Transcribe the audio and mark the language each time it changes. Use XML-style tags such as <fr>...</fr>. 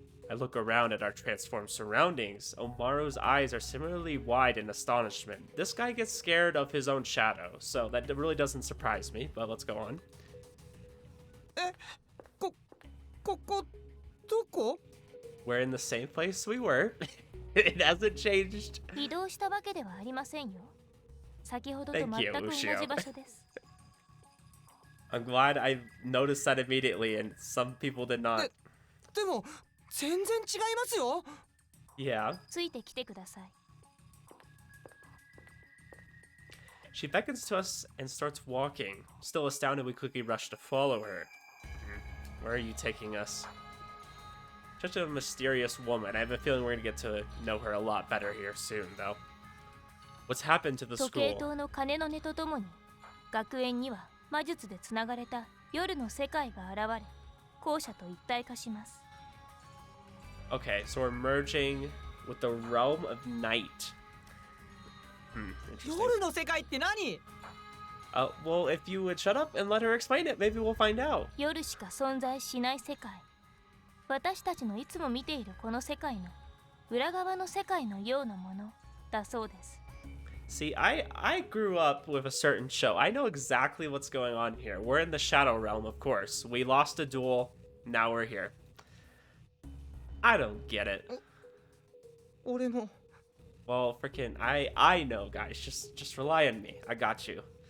<en>I look around at our transformed surroundings. Omaru's eyes are similarly wide in astonishment. This guy gets scared of his own shadow, so that really doesn't surprise me, but let's go on.</en> <ja>え、ここどこ?</ja> <en>We're in the same place we were. It hasn't changed.</en> <ja>移動したわけではありませんよ。先ほどと全く同じ場所です。</ja> <en>I'm glad I noticed that immediately, and some people did not.</en> <ja>でも全然違いますよ。</ja> <en>Yeah.</en> <ja>ついてきてください。</ja> <en>She beckons to us and starts walking. Still astounded, we quickly rush to follow her. Where are you taking us? Such a mysterious woman. I have a feeling we're going to get to know her a lot better here soon, though. What's happened to the school?</en> <ja>時計塔の鐘の音とともに、学園には魔術でつながれた夜の世界が現れ、校舎と一体化します。</ja> <en>Okay, so we're merging with the realm of night. Interesting.</en> <ja>夜の世界って何?</ja> <en>Well, if you would shut up and let her explain it, maybe we'll find out.</en> <ja>夜しか存在しない世界。私たちのいつも見ているこの世界の裏側の世界のようなものだそうです。</ja> <en>See, I grew up with a certain show. I know exactly what's going on here. We're in the shadow realm, of course. We lost a duel. Now we're here. I don't get it.</en> <ja>俺も。</ja> <en>Well, freaking, I know, guys. Just rely on me. I got you.</en>